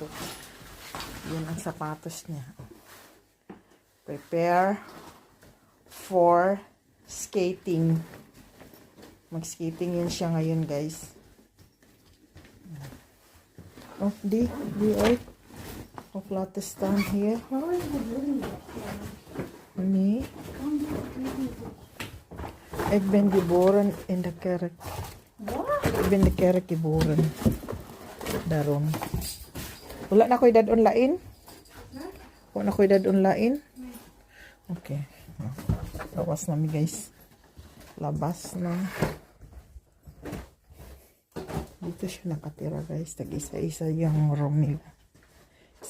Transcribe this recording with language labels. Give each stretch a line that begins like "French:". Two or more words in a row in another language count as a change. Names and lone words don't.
Filipino: Yun ang sapatos niya.
English: Prepare for skating.
Filipino: Mag-skating yun siya ngayon, guys. Oy.
Dutch: Laat te staan hier. Nee. Ik ben geboren in de kerk. Ik ben de kerk geboren. Daarom.
Cebuano: Wala na ko'y dadon lain? Wala na ko'y dadon lain? Okay. Labas na mi, guys. Labas na.
Filipino: Dito siya nakatira, guys. Tag isa-isa yung room nila.